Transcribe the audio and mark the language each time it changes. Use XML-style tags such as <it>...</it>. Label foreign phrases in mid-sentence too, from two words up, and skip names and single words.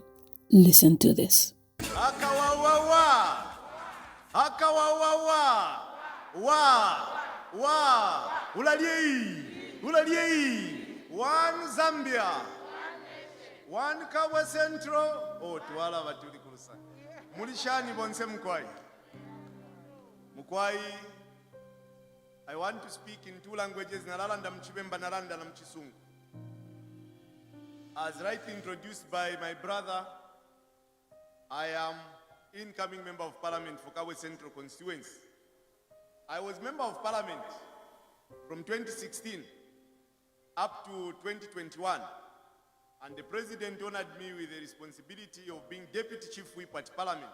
<en>Listen to this. One Zambia, one Kawa Central.</en> <bem>Oh, tuwala batuli kurusa. Mulishani bonse mkwai. Mkwai,</bem> <en>I want to speak in two languages,</en> <bem>Naralanda Mchibemba Naranda na Mchisungu.</bem> <en>As rightly introduced by my brother, I am incoming member of parliament for Kawe Central constituency. I was member of parliament from 2016 up to 2021, and the president honored me with the responsibility of being deputy chief whip at parliament.</en>